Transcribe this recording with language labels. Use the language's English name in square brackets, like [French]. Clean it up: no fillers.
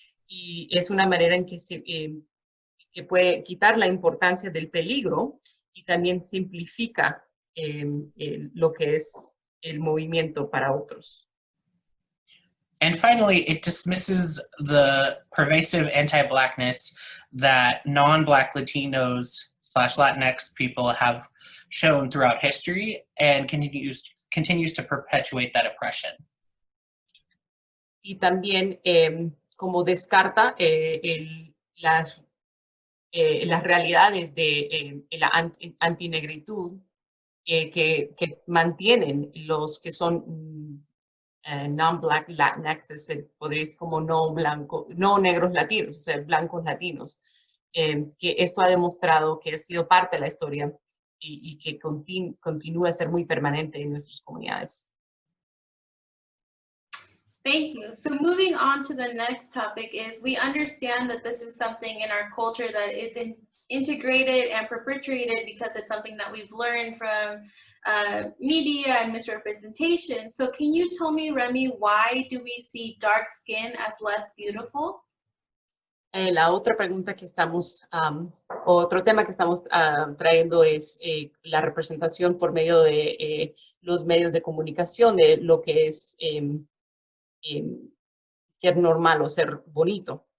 [Spanish] Y es una manera en que que puede quitar la importancia del peligro y también simplifica lo que es el movimiento para otros. [English] And finally, it dismisses the pervasive anti-Blackness that non-Black Latinos / Latinx people have shown throughout history and continues to perpetuate that oppression. [Spanish] Y también como descarta las realidades de la antinegritud que mantienen los que son [English] non-black Latinx, [Spanish] podréis como no negros latinos, o sea, blancos latinos, que esto ha demostrado que ha sido parte de la historia y que continúa a ser muy permanente en nuestras comunidades. [English] Thank you. So moving on to the next topic is we understand that this is something in our culture that is integrated and perpetuated because it's something that we've learned from media and misrepresentation. So can you tell me, Remy, why do we see dark skin as less beautiful? [Spanish] La otra pregunta que estamos, otro tema que estamos trayendo es la representación por medio de los medios de comunicación de lo que es ser normal o ser bonito.